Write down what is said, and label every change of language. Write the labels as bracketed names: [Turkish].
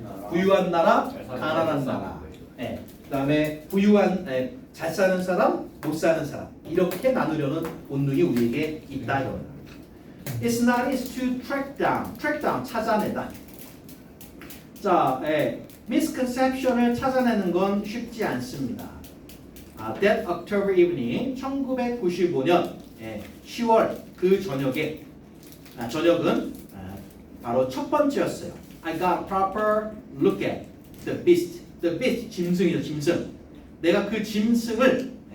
[Korean] 부유한 나라, 가난한 나라. 그다음에 잘 사는 사람, 못 사는 사람. 이렇게 나누려는 본능이 우리에게 있다 이겁니다. [English] It's not easy to track down [Korean] 찾아내다. 자, misconception을 찾아내는 건 쉽지 않습니다. [English] That October evening, [Korean] 1995년 10월 그 저녁에 저녁은 바로 첫 번째였어요. [English] I got a proper look at the beast. The beast, [Korean] 짐승이죠, 짐승. 내가 그 짐승을